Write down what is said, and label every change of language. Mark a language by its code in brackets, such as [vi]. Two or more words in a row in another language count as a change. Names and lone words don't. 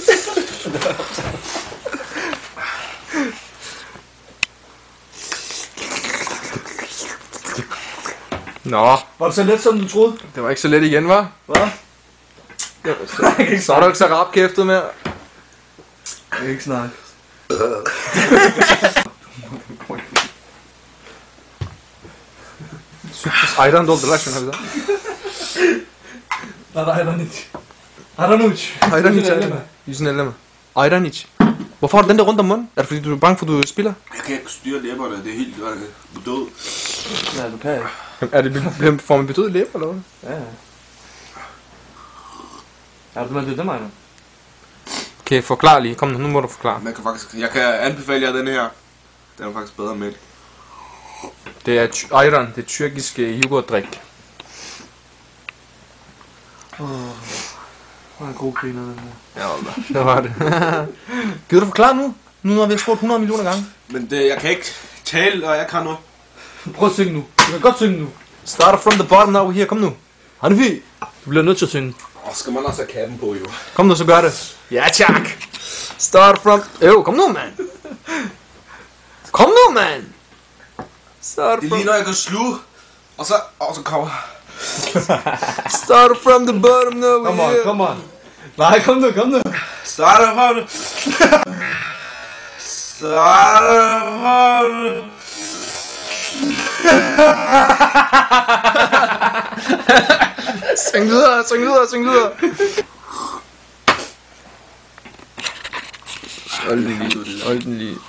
[da] Nå, Var det så let, som du troede? det var ikke så let igen, hva'? Hvad? Så er du ikke så rapkæftet mere. Jeg kan ikke snakke. [tr] Ayran doldular şuna bir daha. Lan ayran iç. Ayran iç. Ayran iç. Elleme. Yüzünü elleme. Ayran iç. [da] Hvorfor har du den der rundt om munden? Er det fordi du er bange for, du spiller? Jeg kan ikke styre læberne, det er helt død. Nej, du kan ikke. Er det får man bedøvet læber, eller hvad? Ja. Er du med det, Maja? Okay, forklar lige. Kom nu må du forklare. Jeg kan anbefale jer den her. Den er faktisk bedre med. Det er ayran, det tyrkiske yoghurtdrik. Det var en god griner, den her. Ja, det var det. Gider du forklare nu? Nu har vi spurgt 100 millioner gange. Men det, jeg kan ikke tale, og jeg kan noget. Prøv at synge nu. Du kan godt synge nu. [en] Start from the bottom now here. [da] Kom nu. Hanifi. Du bliver nødt til at synge. Skal man også have kappen på, jo. Kom nu, så gør det. Ja, tak. [en] Start from... [da] kom nu, mand. Kom nu, mand. Start Det er from... lige når jeg kan sluge, og så kommer... [en] Start from the bottom now [da] Kom here. on, kom on. Nej, kom nu. Starter fra det. Starter fra det. Syng videre. Hold den lige.